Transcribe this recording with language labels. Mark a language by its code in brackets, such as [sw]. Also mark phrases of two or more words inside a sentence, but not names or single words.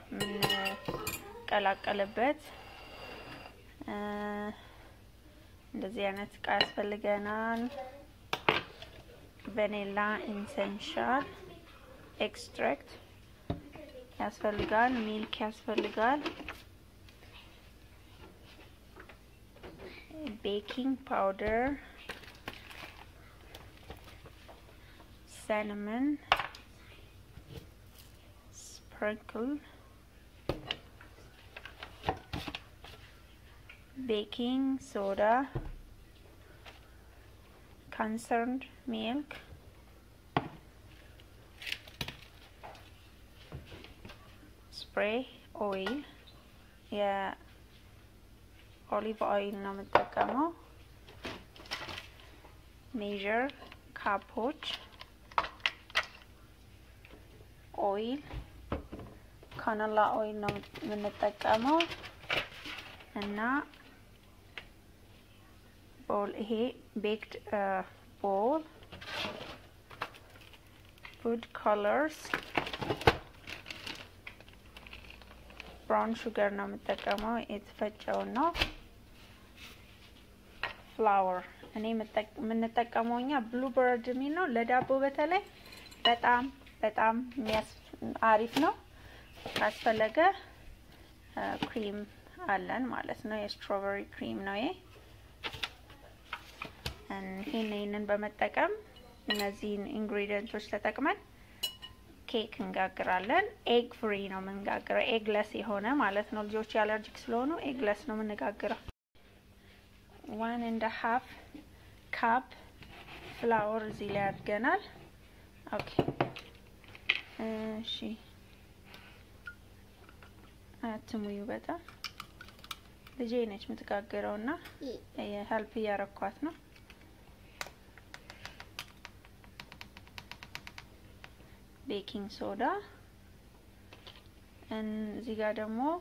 [am] የምንቀላቀልበት እንደዚህ አይነት እቃ ያስፈልገናል። [en] vanilla essential extract [am] ያስፈልጋል። ሚልክ ያስፈልጋል። [en] baking powder cinnamon, sprinkle, baking soda, concerned milk, spray oil, olive oil [am] ነው የምጠቀመው። measure ካፖች [en] oil canola oil [am] ነው የምንጠቀመው እና ቦል ይሄ [en] baked bowl food colors brown sugar [am] ነው የምጠቀመው የተፈጨው ነው flour እኔ የምንጠቀመው እኛ bluebird የሚል ነው ለዳቦ በተለይ በጣም አሪፍ ነው ካስፈለገ ክሪም አለን ማለት ነው የስትሮበሪ ክሪም ነው ይሄንን በመጠቀም እነዚህን ኢንግሪዲየንቶች ተጠቅመን ኬክ እንጋግራለን [en] egg free [am] ነው የምንጋግረው ኤግለስ የሆነ ማለት ነው ልጆች አለርጂክ ስለሆኑ ኤግለስ ነው የምንጋግረው 1.5 [en] cup flour [am] እዚህ ላይ አድርገናል ኦኬ እሺ አትሙዩ በጣም ልጄ ነች የምትጋግረውና ሄልፕ እያረኳት ነው [en] baking soda [am] እዚህ ጋር ደግሞ